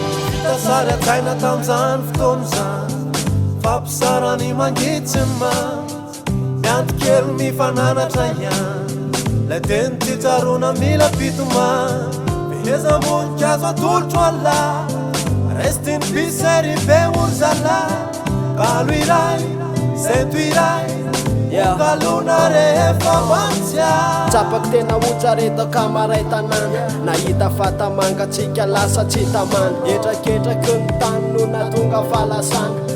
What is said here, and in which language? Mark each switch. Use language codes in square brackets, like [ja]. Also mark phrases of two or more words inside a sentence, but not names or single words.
[mg] Vita sary an-tsaina tamin'izany fotoana izany, fa mpisara ny mangitsy ma. Mianto kely mifananatra ihany, lay teny tsy tsaroana mila pitomany. Fehezam-boninkazo atolotro ala, [en] rest in peace [mg] ry be ory zala. Kalo iray, sento iray, Yeah. kalona rehefa mantsy ahy. Tsapako tena ho tsareto akamaray tanàna. Nahita fata manga tsika lasa tsy tamana. Etraketraky ny tany no nahatonga fahalasana.